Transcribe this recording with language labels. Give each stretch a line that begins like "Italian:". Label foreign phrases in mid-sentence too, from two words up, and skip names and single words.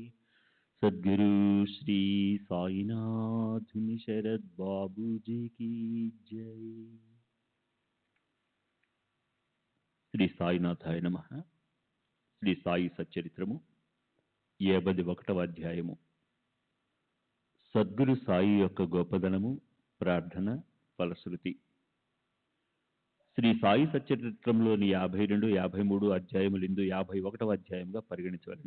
Hindi: सद्गुरु श्री साईनाथ शरद बाबू जी की जय।
Telugu: శ్రీ సాయినాథాయ నమః. శ్రీ సాయి సచ్చరిత్రము 51వ అధ్యాయము. సద్గురు సాయి యొక్క గొప్పదనము, ప్రార్థన, ఫలశ్రుతి. శ్రీ సాయి సచ్చరిత్రంలోని 52, 53 అధ్యాయములిందు 51వ అధ్యాయంగా పరిగణించవలను.